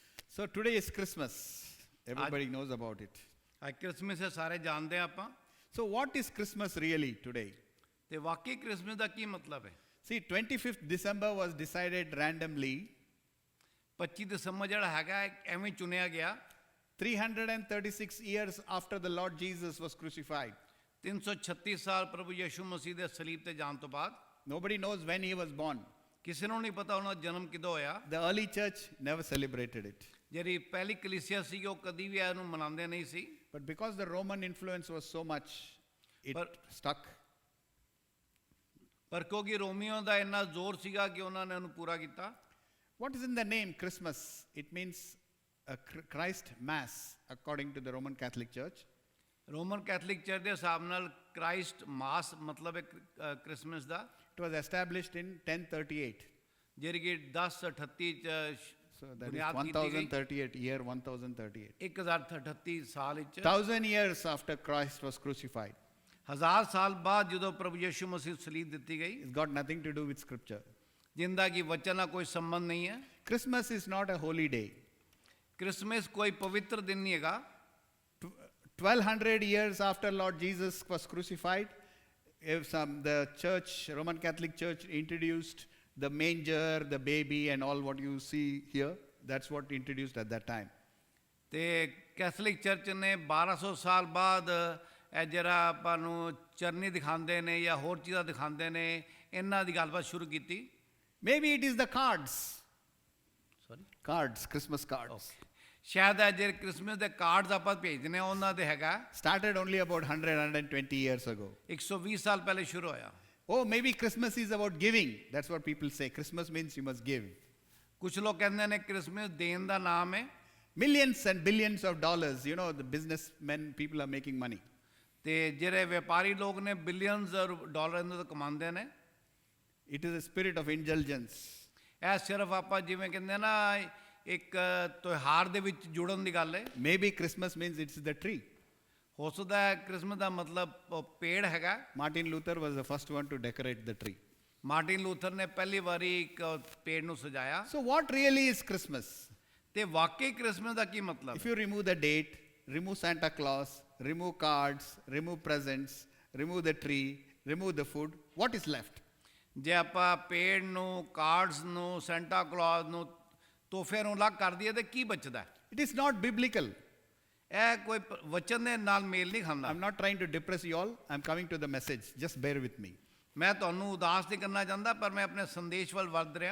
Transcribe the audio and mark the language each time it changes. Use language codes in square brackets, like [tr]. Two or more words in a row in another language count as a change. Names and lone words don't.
[en] So today is Christmas. Everybody knows about it. [pa] ਅੱਜ ਕ੍ਰਿਸਮਸ ਹੈ, ਸਾਰੇ ਜਾਣਦੇ ਆ ਆਪਾਂ। [en] So what is Christmas really today? [pa] ਤੇ ਵਾਕਈ ਕ੍ਰਿਸਮਸ ਦਾ ਕੀ ਮਤਲਬ ਹੈ? [en] See, 25th December was decided randomly [pa] 25 ਦਸੰਬਰ ਜਿਹੜਾ ਹੈਗਾ ਐਵੇਂ ਚੁਣਿਆ ਗਿਆ [en] 336 years after the Lord Jesus was crucified. [pa] 336 ਸਾਲ ਪ੍ਰਭੂ ਯਿਸੂ ਮਸੀਹ ਦੇ ਸਲੀਬ ਤੇ ਜਾਣ ਤੋਂ ਬਾਅਦ। [en] Nobody knows when he was born. [pa] ਕਿਸੇ ਨੂੰ ਨਹੀਂ ਪਤਾ ਉਹਨਾਂ ਦਾ ਜਨਮ ਕਿਦੋਂ ਹੋਇਆ। [en] The early church never celebrated it. [pa] ਜਿਹੜੀ ਪਹਿਲੀ ਕਲੀਸਿਆ ਸੀ ਉਹ ਕਦੀ ਵੀ ਇਹਨੂੰ ਮਨਾਉਂਦੇ ਨਹੀਂ ਸੀ। [en] But because the Roman influence was so much, it stuck. [pa] ਪਰ ਕਿਉਂਕਿ ਰੋਮੀਓ ਦਾ ਇੰਨਾ ਜ਼ੋਰ ਸੀਗਾ ਕਿ ਉਹਨਾਂ ਨੇ ਉਹਨੂੰ ਪੂਰਾ ਕੀਤਾ। [en] What is in the name Christmas? It means a Christ Mass according to the Roman Catholic Church. [pa] ਰੋਮਨ ਕੈਥੋਲਿਕ ਚਰਚ ਦੇ ਹਿਸਾਬ ਨਾਲ [en] Christ Mass [pa] ਮਤਲਬ ਹੈ ਕ੍ਰਿਸਮਸ ਦਾ। [en] It was established in 1038. [pa] ਜਿਹੜੀ ਕਿ 1038 ਚ [en] So that is [pa] ਬੁਨਿਆਦ ਕੀਤੀ ਗਈ। [en] 1038, year 1038. [pa] 1038 ਸਾਲ ਵਿੱਚ [en] 1000 years after Christ was crucified. [pa] 1000 ਸਾਲ ਬਾਅਦ ਜਦੋਂ ਪ੍ਰਭੂ ਯਿਸੂ ਮਸੀਹ ਸਲੀਬ ਦਿੱਤੀ ਗਈ, [en] It's got nothing to do with scripture. [pa] ਜਿੰਦਾ ਕਿ ਵਚਨ ਨਾਲ ਕੋਈ ਸੰਬੰਧ ਨਹੀਂ ਹੈ। [en] Christmas is not a holy day. [pa] ਕ੍ਰਿਸਮਸ ਕੋਈ ਪਵਿੱਤਰ ਦਿਨ ਨਹੀਂ ਹੈਗਾ। [en] 1200 years after Lord Jesus was crucified, the church, Roman Catholic Church, introduced the manger, the baby, and all what you see here. That's what introduced at that time. [pa] ਤੇ ਕੈਥੋਲਿਕ ਚਰਚ ਨੇ 1200 ਸਾਲ ਬਾਅਦ ਇਹ ਜਿਹੜਾ ਆਪਾਂ ਨੂੰ ਚਰਨੀ ਦਿਖਾਉਂਦੇ ਨੇ ਜਾਂ ਹੋਰ ਚੀਜ਼ਾਂ ਦਿਖਾਉਂਦੇ ਨੇ, ਇਹਨਾਂ ਦੀ ਗੱਲਬਾਤ ਸ਼ੁਰੂ ਕੀਤੀ। [en] Maybe it is the cards. Sorry? Cards, Christmas cards. [pa] ਸ਼ਾਇਦ ਇਹ ਜਿਹੜੇ ਕ੍ਰਿਸਮਸ ਦੇ ਕਾਰਡਸ ਆਪਾਂ ਭੇਜਦੇ ਨੇ ਉਹਨਾਂ ਦੇ ਹੈਗਾ। [en] Started only about 120 years ago. [pa] 120 ਸਾਲ ਪਹਿਲੇ ਸ਼ੁਰੂ ਹੋਇਆ। [en] Oh, maybe Christmas is about giving. That's what people say. Christmas means you must give. [pa] ਕੁਝ ਲੋਕ ਕਹਿੰਦੇ ਨੇ ਕ੍ਰਿਸਮਸ ਦੇਣ ਦਾ ਨਾਮ ਹੈ। [en] Millions and billions of dollars. You know, the businessmen, people are making money. [pa] ਤੇ ਜਿਹੜੇ ਵਪਾਰੀ ਲੋਕ ਨੇ [en] billions dollar [pa] ਇਹਨਾਂ ਤੋਂ ਕਮਾਉਂਦੇ ਨੇ। [en] It is a spirit of indulgence. [pa] ਇਹ ਸਿਰਫ ਆਪਾਂ ਜਿਵੇਂ ਕਹਿੰਦੇ ਨਾ ਇੱਕ ਤਿਉਹਾਰ ਦੇ ਵਿੱਚ ਜੁੜਨ ਦੀ ਗੱਲ ਹੈ। [en] Maybe Christmas means it's the tree. [pa] ਹੋ ਸਕਦਾ ਹੈ ਕ੍ਰਿਸਮਸ ਦਾ ਮਤਲਬ ਪੇੜ ਹੈਗਾ। [en] Martin Luther was the first one to decorate the tree. [pa] ਮਾਰਟਿਨ ਲੂਥਰ ਨੇ ਪਹਿਲੀ ਵਾਰੀ ਇੱਕ ਪੇੜ ਨੂੰ ਸਜਾਇਆ। [en] So what really is Christmas? [pa] ਤੇ ਵਾਕਈ ਕ੍ਰਿਸਮਸ ਦਾ ਕੀ ਮਤਲਬ [en] If you remove the date, remove Santa Claus, remove cards, remove presents, remove the tree, remove the food, what is left? [pa] ਜੇ ਆਪਾਂ ਪੇੜ ਨੂੰ, ਕਾਰਡਸ ਨੂੰ, ਸੈਂਟਾ ਕਲੌਜ਼ ਨੂੰ, ਤੋਹਫਿਆਂ ਨੂੰ ਅਲੱਗ ਕਰ ਦਈਏ ਤੇ ਕੀ ਬਚਦਾ? [en] It is not biblical. [pa] ਇਹ ਕੋਈ ਵਚਨ ਦੇ ਨਾਲ ਮੇਲ ਨਹੀਂ ਖਾਂਦਾ। [en] I'm not trying to depress you all. I'm coming to the message. Just bear with me. [pa] ਮੈਂ ਤੁਹਾਨੂੰ ਉਦਾਸ ਨਹੀਂ ਕਰਨਾ ਚਾਹੁੰਦਾ, ਪਰ ਮੈਂ ਆਪਣੇ ਸੰਦੇਸ਼ ਵੱਲ ਵੱਧ ਰਿਹਾ।